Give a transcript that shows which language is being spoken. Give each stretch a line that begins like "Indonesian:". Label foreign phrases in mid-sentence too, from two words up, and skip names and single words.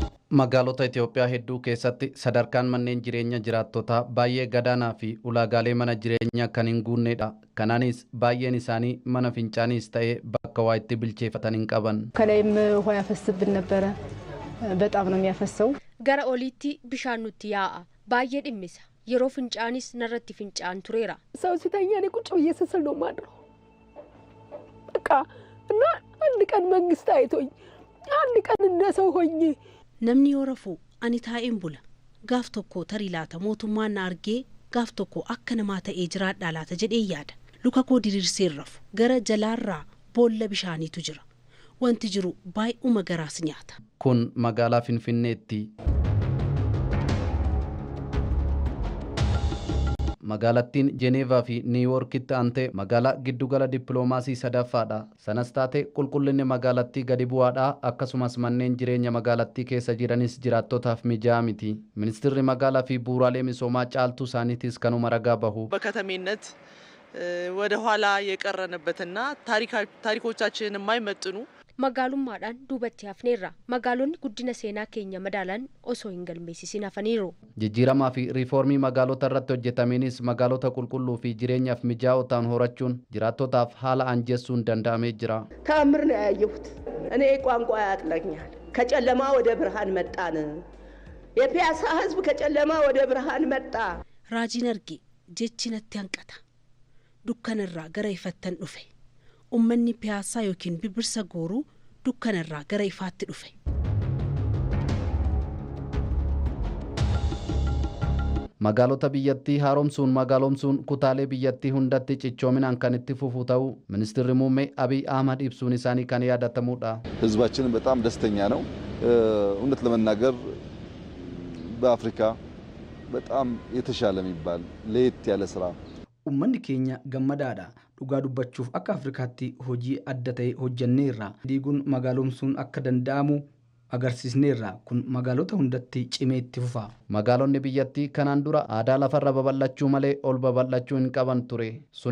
Oromo: Magaalota Itoophiyaa hedduu keessatti sadarkaan manneen jireenya jiraattotaa baay'ee gadaanaa fi ulaagaalee mana jireenyaa kan hin guunnedha. Kanaanis baay'een isaanii mana fincaaniis ta'ee bakka waa itti bilcheeffatan hin qaban.
Amharic: ከላይም ውሃ ያፈስብን ነበረ በጣም ነው የሚያፈሰው
Oromo: gara oliitti bishaan nutti yaa'a baay'ee dhimmisa yeroo fincaanis narratti fincaan tureera
Amharic: ሰው ሲተኛ እኔ ቁጭ ብዬ ስስል ነው የማድረው በቃ እና አንድ ቀን መንግስት አይቶኝ አንድ ቀን እንደ ሰው ሆኜ
Oromo: namni yoo rafuu ani taa'een bula gaaf tokko tarii laata mootummaan na argee gaaf tokko akka namaa ta'ee jiraadhaa laata jedhee yaada luka koo diriirsee rafu gara jalaarraa boolla bishaaniitu jira wanti jiru baay'uma garaas nyaata. Kun magaalaa Finfinneetti. Magaalattiin Jeneevaa fi Niiwuorkitti aantee magaalaa giddugala dippiloomaasii sadaffaadha. Sanas taatee qulqullinni magaalattii gadi bu'aadha. Akkasumas manneen jireenya magaalattii keessa jiranis jiraattotaaf mijaa'aa miti. Ministeerri magaalaa fi bu'uuraalee misoomaa caaltuu isaaniitis kanuma ragaa bahu.
Amharic: በከተሜነት ወደ ኋላ የቀረንበትና ታሪኮቻችንን የማይመጥኑ
Oromo: magaalummaadhaan duubatti hafneerra magaalonni guddina seenaa keenya madaalaan osoo hin galmeessisin hafaniiru. Jijjiiramaa fi riifoormii magaalota irratti hojjetamiinis magaalota qulqulluu fi jireenyaaf mijaa'oo ta'an horachuun jiraattotaaf haala anjessuun danda'amee jira.
Amharic: ተአምር ነው ያየሁት እኔ ቋንቋ ያጥለኛል ከጨለማ ወደ ብርሃን መጣን የፒያሳ ህዝብ ከጨለማ ወደ ብርሃን መጣ
Oromo: raajiin arge jechinatti hanqata dukkanarraa gara ifattan dhufe ummanni piyaasaa yookiin birbirsa gooruu dukkanarraa gara ifaatti dhufe. Magaalota biyyattii haaromsuun magaalomsuun kutaalee biyyattii hundatti cichoominaan kan itti fufu ta'uu Ministeerri Muummee Abiy Ahmad ibsuun isaanii kan yaadatamudha.
Amharic: ህዝባችን በጣም ደስተኛ ነው። እውነት ለመናገር በአፍሪካ በጣም የተሻለ የሚባል ለየት ያለ ስራ
Oromo: ummanni keenya gammadaadha dhugaa dubbachuuf akka Afrikaatti hojii adda ta'e hojjenneerra diiguun magaalomsuun akka danda'amu agarsiisneerra kun magaalota hundatti cimee itti fufa. Magaalonni biyyattii kanaan dura aadaa lafarra babal'achuu malee ol babal'achuu hin qaban ture.